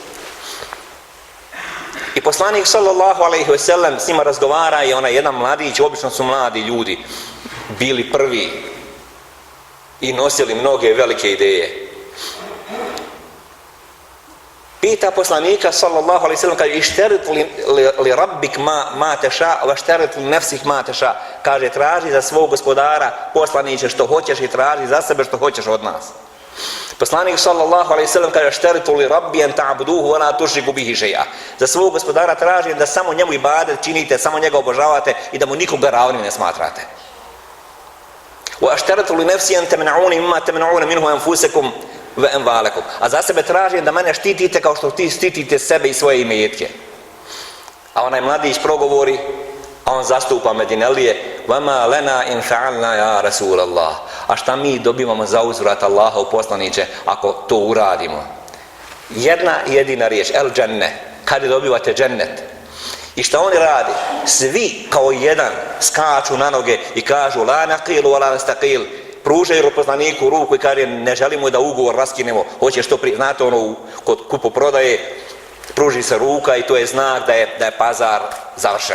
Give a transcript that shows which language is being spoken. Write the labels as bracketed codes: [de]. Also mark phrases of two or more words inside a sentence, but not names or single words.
[bs] I poslanik [ar] صلى الله عليه وسلم [bs] s njima razgovara i onaj jedan mladić, obično su mladi ljudi, bili prvi i nosili mnoge velike ideje. Pita poslanika [ar] صلى الله عليه وسلم, [bs] kaže: [ar] "اشترط لربك ما شئت واشترط لنفسك ما شئت." [bs] Kaže: "Traži za svog gospodara, poslaniće, što hoćeš i traži za sebe što hoćeš od nas." Poslanik [ar] صلى الله عليه وسلم [bs] kaže: [ar] "أشترط لربي أن تعبدوه ولا تشركوا به شيئا." [bs] Za svog gospodara traži da samo njemu ibadet činite, samo njega obožavate i da mu nikoga ravnim ne smatrate. [ar] "وأشترط لنفسي أن تمنعوني مما تمنعون منه أنفسكم وأموالكم." [bs] A za sebe tražim da mene štitite kao što ti štitite sebe i svoje imetke. A onaj mladić progovori, a on zastupa Medinelije: [ar] "فما لنا إن فعلنا يا رسول الله." [bs] A šta mi dobivamo za uzvrat Allahov poslaniće ako to uradimo? Jedna jedina riječ: [ar] الجنة. [bs] Kad dobivate džennet? I šta oni radi? Svi kao jedan skaču na noge i kažu: [ar] "لا نقيل ولا نستقيل." [bs] pružaju poslaniku ruku i kaže ne želimo da ugovor raskinemo, hoće što prije, znate ono kod kupoprodaje pruži se ruka i to je znak da je pazar završen.